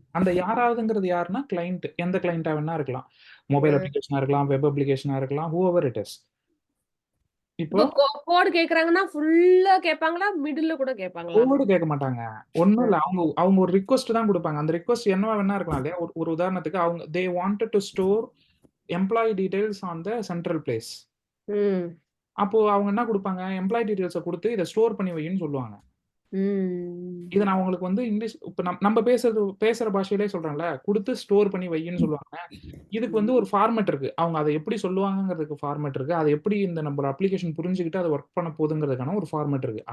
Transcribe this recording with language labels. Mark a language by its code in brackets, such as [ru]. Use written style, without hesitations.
[ta] அந்த யாராவதுங்கிறது யாருன்னா கிளைண்ட், எந்த கிளைண்டா வேணா இருக்கலாம். மொபைல் அப்ளிகேஷனா இருக்கலாம், வெப் அப்ளிகேஷனா இருக்கலாம், [en] whoever it is. [ta] இப்போ இப்போ கோட் கேக்குறாங்கன்னா ஃபுல்லா கேட்பாங்களா? மிடில்ல கூட கேட்பாங்களா? கோடு கேட்க மாட்டாங்க. ஒண்ணும் இல்ல. அவங்க அவங்க ஒரு ரிக்வெஸ்ட் தான் குடுப்பாங்க. அந்த ரிக்வெஸ்ட் என்னவா வேணா இருக்கலாம் இல்லையா? ஒரு ஒரு உதாரணத்துக்கு அவங்க [en] they wanted to store employee details on the central place. [ta] ம். அப்போ அவங்க என்ன குடுப்பாங்க? எம்ப்ளாயி டீடைல்ஸ குடுத்து இத ஸ்டோர் பண்ணி வைன்னு சொல்லுவாங்க. ம். இத நான் உங்களுக்கு வந்து இங்கிலீஷ் இப்ப நம்ம பேசுற பாஷையிலே சொல்றேன்ல, குடுத்து ஸ்டோர் பண்ணி வைன்னு சொல்லுவாங்க. இதுக்கு வந்து ஒரு ஃபார்மேட் இருக்கு. அவங்க அத எப்படி சொல்லுவாங்கங்கிறதுக்கு ஃபார்மேட் இருக்கு. அத எப்படி இந்த நம்ம அப்ளிகேஷன் புரிஞ்சுகிட்டு அது வொர்க் பண்ண போகுதுங்கிறதுக்கான ஒரு ஃபார்மேட் இருக்கு.